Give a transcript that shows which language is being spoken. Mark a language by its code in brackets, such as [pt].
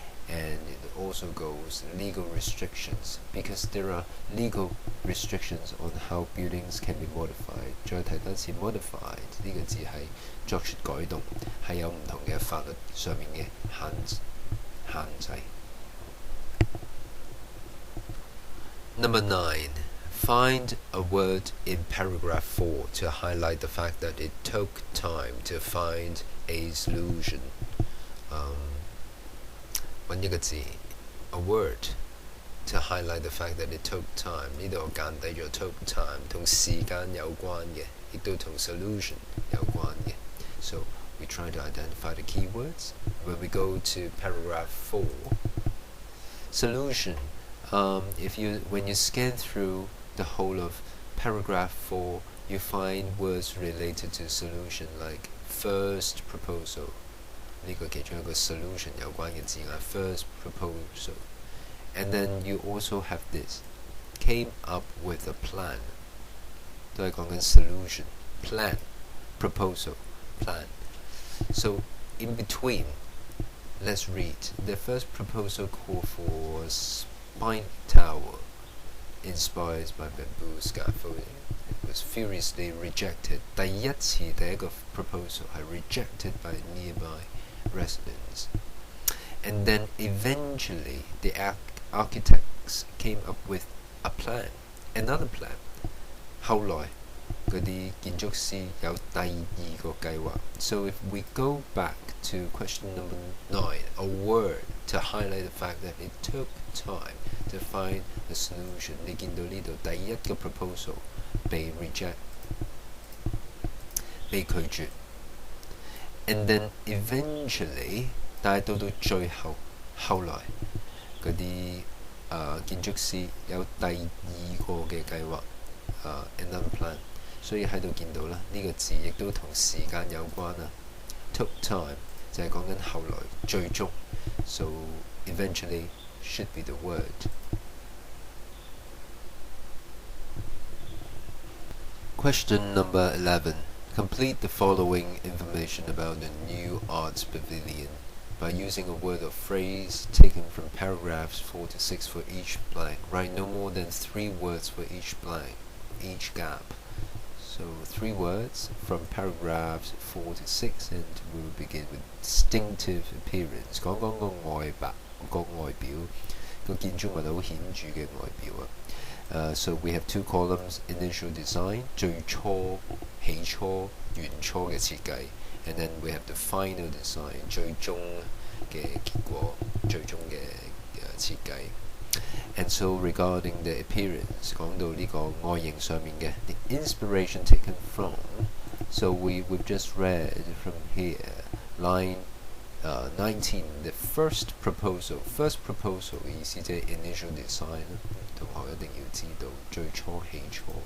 [en] And it also goes legal restrictions because there are legal restrictions on how buildings can be modified. [yue] 再提多次 modified 呢個字係作出改動，係有唔同嘅法律上面嘅限制。 [en] Number 9. Find a word in paragraph 4 to highlight the fact that it took time to find a solution. [yue] 揾一個字 [en] a word to highlight the fact that it took time. [yue] 呢度我間低咗 took time 同時間有關嘅，亦都同 solution 有關嘅。 [en] So we try to identify the keywords. When we go to paragraph 4, solution. When you scan through the whole of paragraph 4, you find words related to solution like first proposal. [yue] 呢個其中一個 solution 有關嘅字眼 first proposal. [en] And then you also have this came up with a plan. [yue] 都係講緊 solution, plan, proposal, plan. [en] So in between, let's read. The first proposal called for a spine tower inspired by bamboo scaffolding. It was furiously rejected. [yue] 第一個 proposal 係 [en] rejected by nearby residents. And then eventually the architects came up with a plan, another plan. [yue] 後來嗰啲建築師有第二個計劃。 [en] So if we go back to question number 9, a word to highlight the fact that it took time to find a solution. [yue] 你見到呢度第一個 proposal 被 reject 被拒絕。 [en] And then eventually [yue] 但係到最後後來嗰啲建築師有第二個嘅計劃 [en] another plan。 [yue] 所以喺度見到啦，呢個字亦都同時間有關啦。 [en] Took time [yue] 就係講緊後來最終 [en] ，so eventually should be the word。 Question number 11. Complete the following information about the new arts pavilion by using a word or phrase taken from paragraphs 4 to 6 for each blank. Write no more than 3 words for each blank, each gap. So 3 words from paragraphs 4 to 6, and we will begin with distinctive appearance. [yue] 講講個外表，個建築物好顯著嘅外表啊。 [en] So we have 2 columns: initial design [yue] 最初、起初、原初嘅設計 [en] ，and then we have the final design [yue] 最終嘅結果、最終嘅設計。 [en] And so regarding the appearance， [yue] 講到呢個外形上面嘅 [en] the inspiration taken from， so we've just read from here line 19 the first proposal [yue] 嘅意思即係 [en] initial design， [yue] 同學一定要知道最初起初。